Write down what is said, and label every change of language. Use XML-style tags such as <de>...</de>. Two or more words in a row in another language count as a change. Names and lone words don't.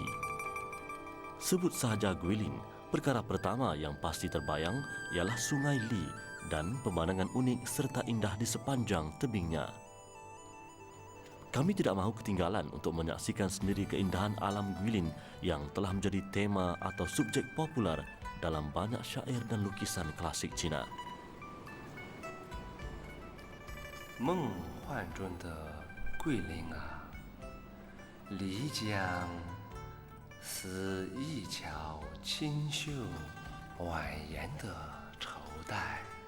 <ms>Sebut sahaja Guilin, perkara pertama yang pasti terbayang ialah Sungai Li dan pemandangan unik serta indah di sepanjang tebingnya. Kami tidak mahu ketinggalan untuk menyaksikan sendiri keindahan alam Guilin yang telah menjadi tema atau subjek populer dalam banyak syair dan lukisan klasik Cina.</ms> <zh>梦幻中的桂林啊，漓江似一桥清秀蜿蜒的绸带，</zh>